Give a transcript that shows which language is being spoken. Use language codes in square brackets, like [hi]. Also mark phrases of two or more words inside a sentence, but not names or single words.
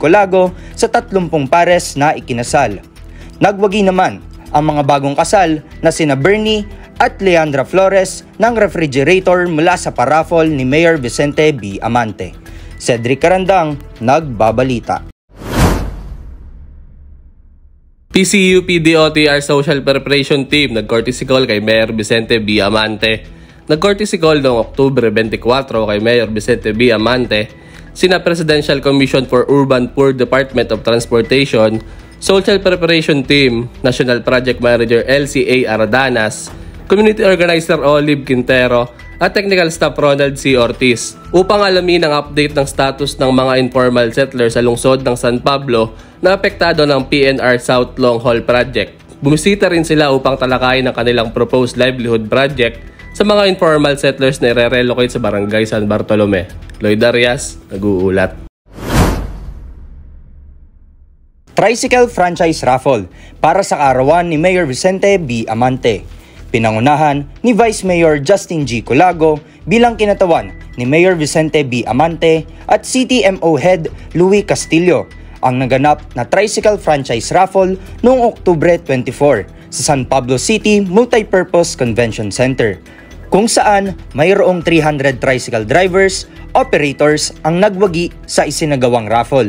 [tl] Colago sa 30 pares na ikinasal. Nagwagi naman ang mga bagong kasal na sina Bernie at Leandra Flores ng refrigerator mula sa paraffol ni Mayor Vicente B. Amante. Cedric Carandang, nagbabalita. PCUP DOTR Social Preparation Team nag-courtesy call kay Mayor Vicente B. Amante. Nag-courtesy call noong Oktubre 24 kay Mayor Vicente B. Amante, sina Presidential Commission for Urban Poor Department of Transportation, Social Preparation Team, National Project Manager LCA Aradanas, Community Organizer Olive Quintero, at Technical Staff Ronald C. Ortiz upang alamin ang update ng status ng mga [en] informal settlers [tl] sa lungsod ng San Pablo na apektado ng PNR South Long Haul Project. Bumisita rin sila upang talakayin ang kanilang [en] proposed livelihood project [tl] sa mga [en] informal settlers [tl] na i-relocate sa Barangay San Bartolome. Lloyd Arias, nag-uulat. [en] Tricycle franchise raffle [tl] para sa kaarawan ni Mayor Vicente B. Amante. Pinangunahan ni Vice Mayor Justin G. Colago bilang kinatawan ni Mayor Vicente B. Amante at CTMO Head Louie Castillo ang naganap na [en] tricycle franchise raffle [tl] noong Oktubre 24 sa San Pablo City Multipurpose Convention Center, kung saan mayroong 300 [en] tricycle drivers, operators [tl] ang nagwagi sa isinagawang raffle.